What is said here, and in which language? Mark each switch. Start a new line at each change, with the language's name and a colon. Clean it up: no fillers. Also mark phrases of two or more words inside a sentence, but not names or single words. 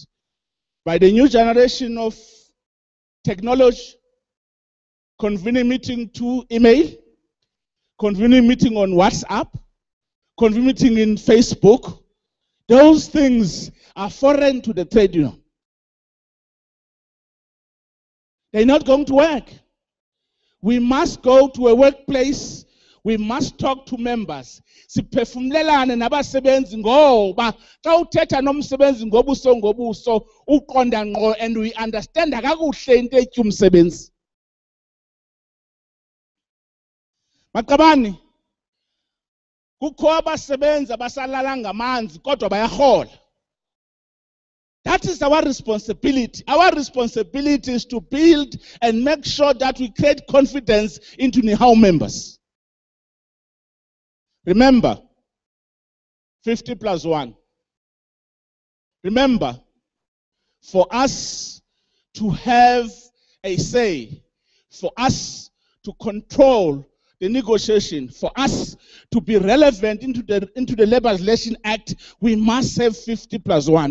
English: By the new generation of technology, convening meeting to email, convening meeting on WhatsApp, convening meeting in Facebook. Those things are foreign to the trade union. They're not going to work. We must go to a workplace. We must talk to members.
Xhosa: Siphefumlelane nabasebenzi ngoba xa uthetha nomsebenzi ngobuso ngobuso uqonda ngqo
English: and we understand
Xhosa: kakuhle into ethu umsebenzi. Maqabani kukho abasebenzi abasalala ngamanzi kodwa bayahola.
English: That is our responsibility. Our responsibility is to build and make sure that we create confidence into Nehawu members. Remember, 50+1. Remember, for us to have a say, for us to control the negotiation, for us to be relevant into the Labour Relations Act, we must have 50+1.